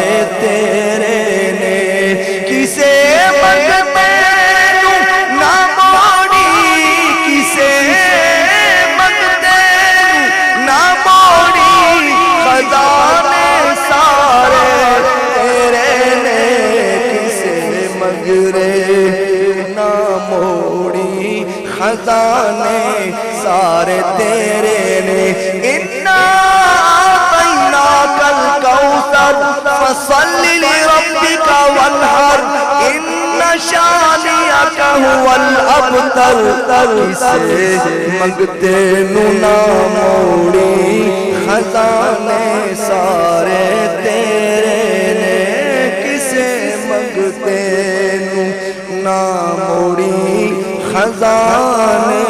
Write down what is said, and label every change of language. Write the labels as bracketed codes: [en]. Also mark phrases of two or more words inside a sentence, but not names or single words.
[pa] تیرے نے، کسے منگتے نو نہ موڑی، کسے منگتے نہ موڑی خزانے سارے تیرے نے، کسے مگرے نہ موڑی خزانے سارے تیرے نے۔ [ar] اِنَّا أَعْطَيْنَاكَ الْكَوْثَرَ فَصَلِّ لِرَبِّكَ وَانْحَرْ إِنَّ شَانِئَكَ هُوَ الْأَبْتَرُ، [pa] کسے منگتے نو نہ موڑی خزانے سارے تیرے نے، کسے منگتے نو نہ موڑی خزانے